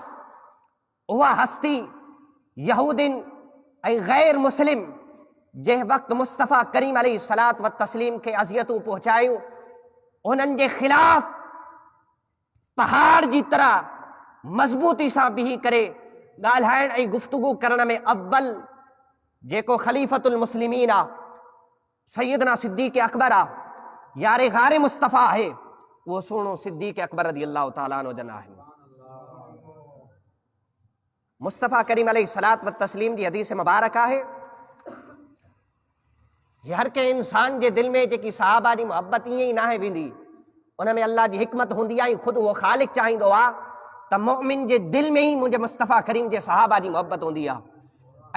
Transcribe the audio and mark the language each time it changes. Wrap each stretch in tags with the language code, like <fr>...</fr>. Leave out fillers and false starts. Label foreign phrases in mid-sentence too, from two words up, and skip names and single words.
<sd>उहा हस्ती यहूदिन ऐं गैर मुस्लिम जंहिं वक़्तु मुस्तफ़ा करीम</sd> <ar>عليه الصلاة والتسليم</ar> <sd>खे अज़ियतूं पहुचायूं, उन्हनि जे ख़िलाफ़ पहाड़ जी तरह मज़बूती सां बीही करे ॻाल्हाइण ऐं गुफ़्तगू करण में अव्वल जेको</sd> <ar>خليفة المسلمين</ar> <sd>आ, सैयदना सिद्दीक़ अकबर आ, यारे गारे मुस्तफ़ा आहे, उहो सुहिणो सिद्दीक़ अकबर</sd> <ar>رضي الله تعالى عنه</ar> <sd>जन आहिनि। मुस्तफ़ा करीम</sd> <ar>عليه الصلاة والتسليم</ar> <sd>जी हदीस मुबारक आहे, हर के इंसान जे दिल में जेकी सहाबा जी मोहब्बत ईअं ई नाहे वेंदी, उन में अल्लाह जी हिकमत हूंदी आहे। ख़ुदि उहो ख़ालिक़ चाहींदो आहे त मोमिन जे दिल में ई मुंहिंजे मुस्तफ़ा करीम जे सहाबा जी मोहब्बत हूंदी आहे।</sd>